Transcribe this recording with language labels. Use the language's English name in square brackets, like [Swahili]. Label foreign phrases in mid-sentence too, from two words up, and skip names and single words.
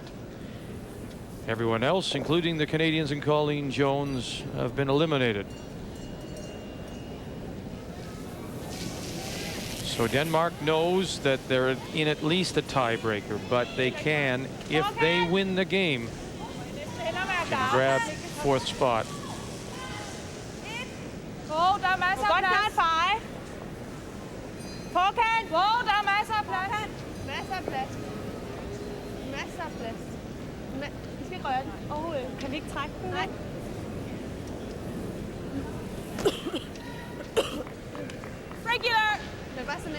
[English] Everyone else, including the Canadians and Colleen Jones, have been eliminated. So Denmark knows that they're in at least a tiebreaker, but they can, if they win the game, grab 4th spot. [Danish] Der er masser af plads. Godt feje. Forkant. Der er masser af plads. Masser af plads. Masser af plads. Vi skal ikke røre den. Kan vi ikke trække den? Nej. Regular. Det er bare sådan lidt.